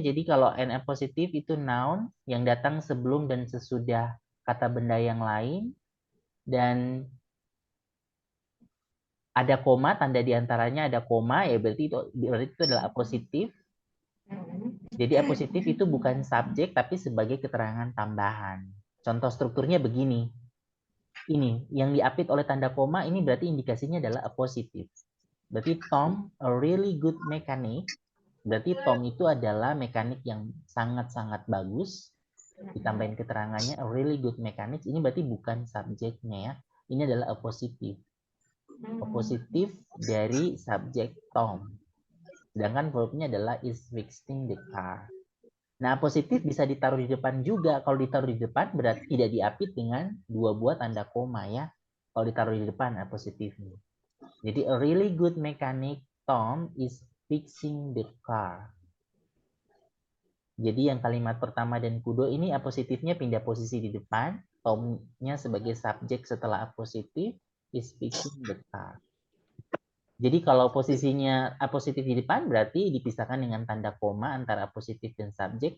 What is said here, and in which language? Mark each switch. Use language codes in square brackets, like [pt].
[id] Jadi kalau NF positif itu noun yang datang sebelum dan sesudah kata benda yang lain, dan ada koma, tanda diantaranya ada koma, ya berarti itu adalah apositif. Jadi apositif itu bukan subjek, tapi sebagai keterangan tambahan. Contoh strukturnya begini. Ini, yang diapit oleh tanda koma, ini berarti indikasinya adalah apositif. Berarti Tom, a really good mechanic. Berarti Tom itu adalah mekanik yang sangat-sangat bagus. Ditambahin keterangannya, a really good mechanic. Ini berarti bukan subjeknya ya. Ini adalah apositif. Apositif dari subjek Tom. Sedangkan verbnya adalah is fixing the car. Nah, positif bisa ditaruh di depan juga. Kalau ditaruh di depan berarti tidak diapit dengan 2 buah tanda koma ya. Kalau ditaruh di depan positifnya. [en] Jadi a really good mechanic Tom is fixing the car. [id] Jadi yang kalimat pertama dan kedua ini apositifnya pindah posisi di depan. Tomnya sebagai subjek setelah apositif is fixing the car. Jadi kalau posisinya apositif di depan berarti dipisahkan dengan tanda koma antara apositif dan subjek.